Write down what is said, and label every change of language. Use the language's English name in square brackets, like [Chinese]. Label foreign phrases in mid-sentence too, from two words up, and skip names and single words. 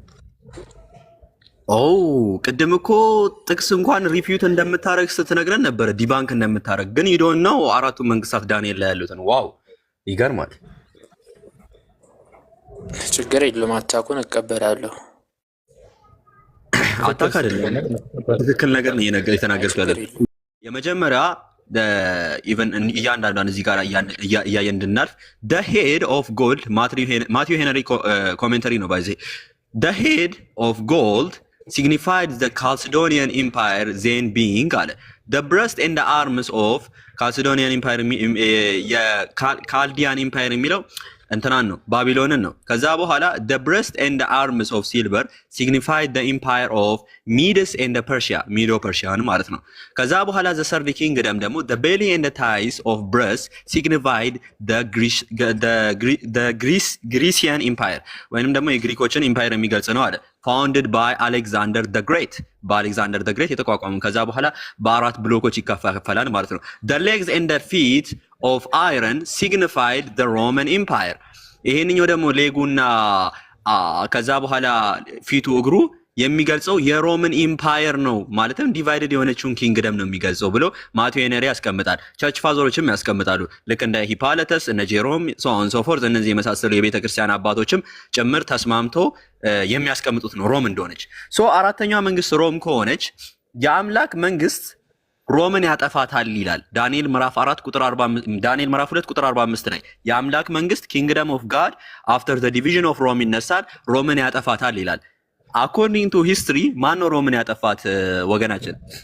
[Amharic] ቅድም እኮ ጥቅስ እንኳን ሪፊዩት እንደምታረግ ስትነግረን ነበረ፣ ዲባንክ እንደምታረግ ግን ይዶን ነው 4ቱ መንግስታት ዳንኤል ላይ ያሉትን። ዋው ይገርማል። ችግር የለም አታኩን እቀበላለሁ። አታክ አይደለም ትክክል ነገር ነው የተናገርኩት ያለ የመጀመሪያ ኢቨን እያንዳንዷን እዚህ ጋር እያየን እንድናልፍ [English] the head of gold [Amharic] ማቲው ሄነሪ ኮሜንተሪ ነው ባይዜ [English] the head of gold signified the Chalcedonian Empire then being [Amharic] አለ [English] the breast and the arms of Chalcedonian Empire [Amharic] የካልዲያን ኢምፓየር የሚለው እንትናን ነው ባቢሎንን ነው። ከዛ በኋላ [English] the breast and the arms of silver signified the empire of Medes and Persia [Amharic] ሚዶ ፐርሺያን ማለት ነው። ከዛ በኋላ [English] the third kingdom [Amharic] ደግሞ [English] the belly and the thighs of breast signified the Grecian empire [Amharic] ወይንም ደግሞ የግሪኮችን ኢምፓየር የሚገልጽ ነው አለ [English] founded by Alexander the Great [Amharic] በአሌክዛንደር the Great የተቋቋመ። ከዛ በኋላ በ4 ብሎኮች ይከፋፈላል ማለት ነው። [English] the legs and the feet of iron signified the Roman Empire [Amharic] ይሄንኛው ደግሞ ሌጉና ከዛ በኋላ ፊቱ እግሩ የሚገልጸው የሮምን ኢምፓየር ነው ማለትም ዲቫይድድ የሆነችውን ኪንግደም ነው የሚገልጸው ብሎ ማቲው ሄነሪ ያስቀምጣል። ቸርች ፋዘሮችም ያስቀምጣሉ ልክ እንደ ሂፓለተስ እነ ጄሮም ሶን ሶፎርት እነዚህ የመሳሰሉ የቤተክርስቲያን አባቶችም ጭምር ተስማምቶ የሚያስቀምጡት ነው ሮም እንደሆነች። ሶ አራተኛው መንግስት ሮም ከሆነች የአምላክ መንግስት ሮምን ያጠፋታል ይላል ዳንኤል ምዕራፍ 4 ቁጥር 45 ዳንኤል ምዕራፍ 2 ቁጥር 45 ላይ የአምላክ መንግስት [English] kingdom of God after the division of Rome [Amharic] ይነሳል ሮምን ያጠፋታል ይላል። [English] according to history [Amharic] ማን ነው ሮምን ያጠፋት ወገናችን?